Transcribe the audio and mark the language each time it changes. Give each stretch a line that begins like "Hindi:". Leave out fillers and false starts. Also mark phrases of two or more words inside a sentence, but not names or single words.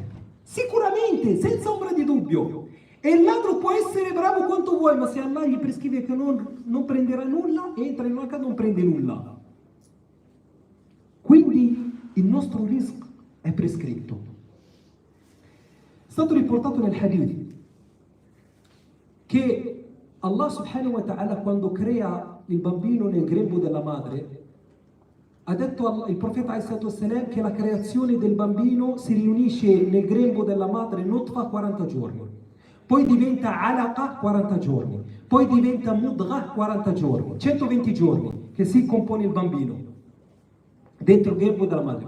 Italian: Sicuramente, senza ombra di dubbio. E il ladro può essere bravo quanto vuoi, ma se Allah gli prescrive che non prenderà nulla, entra in una casa e non prende nulla. Quindi il nostro rizq è prescritto. È stato riportato nel hadith che Allah
Arabic: سبحانه وتعالى,
Italian: quando crea il bambino nel grembo della madre, ha detto il profeta ﷺ che la creazione del bambino si riunisce nel grembo della madre nutfa 40 giorni, poi diventa alaqa 40 giorni, poi diventa mudgha 40 giorni, 120 giorni che si compone il bambino dentro il grembo della madre.